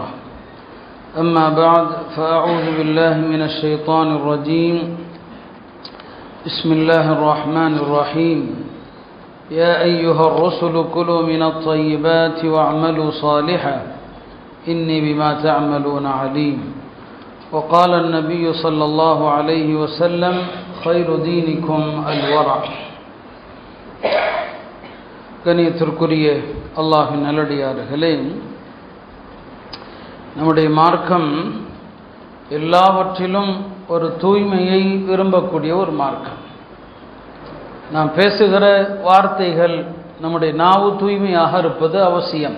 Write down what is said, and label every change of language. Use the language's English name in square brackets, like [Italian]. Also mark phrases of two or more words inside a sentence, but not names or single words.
[Arabic] أما بعد فأعوذ بالله من الشيطان الرجيم بسم الله الرحمن الرحيم يا أيها الرسل كلوا من الطيبات واعملوا صالحا إني بما تعملون عليم وقال النبي صلى الله عليه وسلم خير دينكم الورع. [Tamil] கணியத்திற்குரிய அல்லாஹ்வின் நல்லடியார்களே, நம்முடைய மார்க்கம் எல்லாவற்றிலும் ஒரு தூய்மையை விரும்பக்கூடிய ஒரு மார்க்கம். நாம் பேசுகிற வார்த்தைகள், நம்முடைய நாவு தூய்மையாக இருப்பது அவசியம்.